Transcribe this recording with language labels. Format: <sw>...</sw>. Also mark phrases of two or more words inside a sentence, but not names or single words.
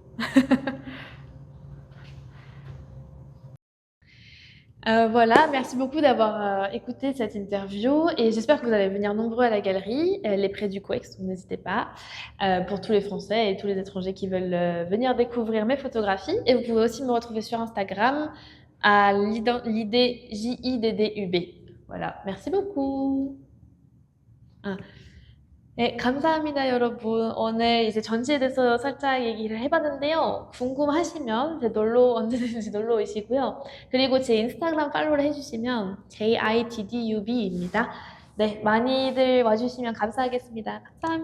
<fr>Voilà, merci beaucoup d'avoir écouté cette interview et j'espère que vous allez venir nombreux à la galerie. Elle est près du COEX, donc n'hésitez pas, pour tous les Français et tous les étrangers qui veulent venir découvrir mes photographies. Et vous pouvez aussi me retrouver sur Instagram à l'idée JIDDUB. Voilà, merci beaucoup. Ah.</fr> <ko>네, 감사합니다, 여러분. 오늘 이제 전시에 대해서 살짝 얘기를 해봤는데요. 궁금하시면 제 놀러 언제든지 놀러 오시고요. 그리고 제 인스타그램 팔로우를 해주시면 JIDDUB입니다. 네, 많이들 와주시면 감사하겠습니다.</ko>